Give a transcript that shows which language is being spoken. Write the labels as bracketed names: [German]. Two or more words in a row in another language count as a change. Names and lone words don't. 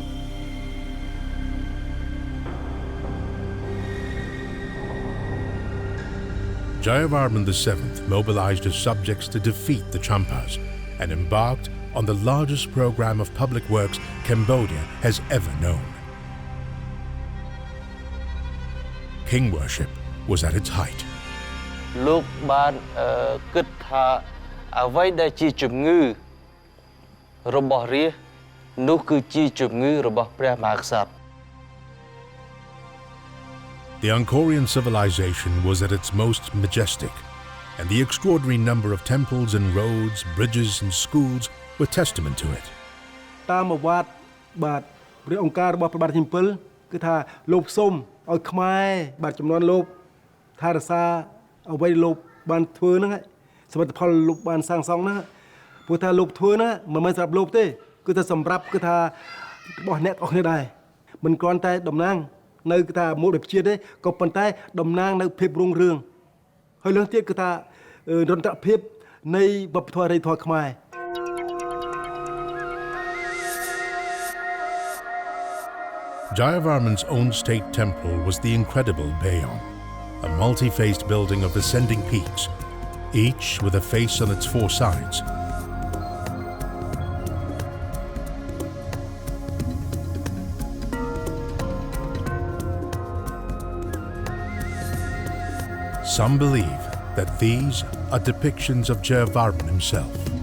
[English] Jayavarman VII mobilized his subjects to defeat the Champas and embarked on the largest program of public works Cambodia has ever known. King worship was at its height. [Khmer] លោកបានគិតថាអ្វីដែលជាជំងឺរបស់រាស្ត្រនោះគឺជាជំងឺរបស់ព្រះមហាក្សត្រ [English] The Angkorian civilization was at its most majestic, and the extraordinary number of temples and roads, bridges and schools were testament to it. [Khmer] តាមប្រវត្តិបាទព្រះអង្គការរបស់ព្រះបាទទី7គឺថាលោកសូមឲ្យខ្មែរបាទចំនួនលោកថារក្សាអ្វីលោកបានធ្វើហ្នឹងសមិទ្ធផលលោកបានសាងសង់ហ្នឹងព្រោះថាលោកធ្វើហ្នឹងមិនមែនសម្រាប់លោកទេគឺថាសម្រាប់គឺថារបស់អ្នកអស់គ្នាដែរមិនគ្រាន់តែតំណាងនៅគឺថាមូលភាពជាតិទេក៏ប៉ុន្តែតំណាងនៅភាពរុងរឿងហើយលើសទៀតគឺថានិរន្តរភាពនៃវប្បធម៌អរិយធម៌ខ្មែរ [English] Jayavarman's own state temple was the incredible Bayon, a multi-faced building of ascending peaks, each with a face on its four sides. Some believe that these are depictions of Jayavarman himself.